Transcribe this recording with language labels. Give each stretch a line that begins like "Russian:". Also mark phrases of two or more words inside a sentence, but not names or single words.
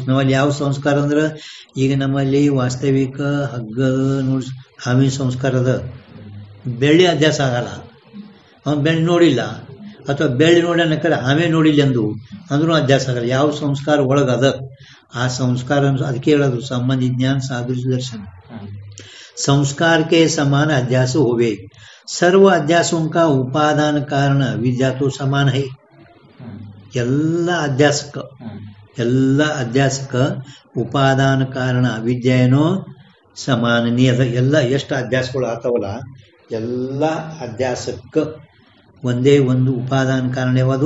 Kannada: ನಮ್ಮಲ್ಲಿ ಯಾವ ಸಂಸ್ಕಾರ ಅಂದ್ರೆ, ಈಗ ನಮ್ಮಲ್ಲಿ ವಾಸ್ತವಿಕ ಹಗ್ಗ ನೋಡಿ ಹಾವಿನ ಸಂಸ್ಕಾರ ಅದ, ಬೆಳ್ಳಿ ಅಧ್ಯಾಸ ಆಗಲ್ಲ. ಅವನು ಬೆಳ್ಳಿ ನೋಡಿಲ್ಲ, ಅಥವಾ ಬೆಳ್ಳಿ ನೋಡ್ಯಾನಕ್ಕಾರ ಹಾವೇ ನೋಡಿಲ್ಲ ಅಂದ್ರೂ ಅಧ್ಯಾಸ ಆಗಲ್ಲ. ಯಾವ ಸಂಸ್ಕಾರ ಒಳಗದ ಆ ಸಂಸ್ಕಾರ, ಅದಕ್ಕೆ ಹೇಳೋದು ಸಂಬಂಧಿ ಜ್ಞಾನ ಸಾದೃಶ್ಯ दर्शन.
Hindi: संस्कार के समान अध्यास होवे. सर्व अध्यासों का उपादान कारण विद्या तो समान है.
Kannada: ಎಲ್ಲ ಅಧ್ಯಾಸಕ ಉಪಾದಾನ ಕಾರಣ ವಿದ್ಯೆ ಏನೋ ಸಮಾನನೀಯ. ಎಲ್ಲ ಎಷ್ಟು ಅಧ್ಯಾಸಗಳು ಆತವಲ್ಲ, ಎಲ್ಲ ಅಧ್ಯಾಸಕ್ಕೆ ಒಂದೇ ಒಂದು ಉಪಾದಾನ ಕಾರಣ ಯಾವುದು?